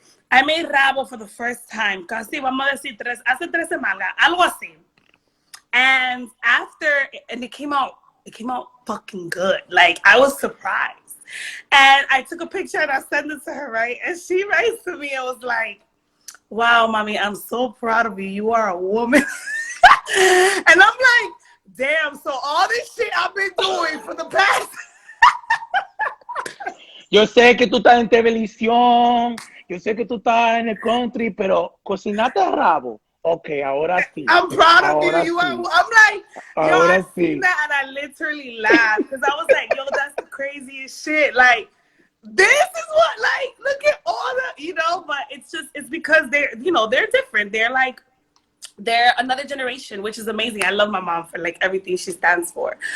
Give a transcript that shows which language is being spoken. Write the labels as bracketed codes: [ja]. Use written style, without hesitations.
[en] I made rabo for the first time. [es] Casi vamos a decir hace 3 semanas, algo así. [en] And it came out fucking good. Like I was surprised. And I took a picture and I sent it to her, right? And she writes to me and was like, wow, mommy, I'm so proud of you. You are a woman. And I'm like, damn, so all this shit I've been doing for the past. [es] Yo sé que tú estás en televisión, yo sé que tú estás en el country, pero cocinaste rabo. Okay, ahora sí. [en] I'm proud of you. [es] Ahora [en] You [es] sí. [en] are. I'm like, yo, I [es] Ahora [en] seen [es] sí. [en] that and I literally laughed because I was like, yo, that's the craziest shit. Like, this is what, like, look at all the, you know. But it's because they're, you know, they're different. They're another generation, which is amazing. I love my mom for like everything she stands for.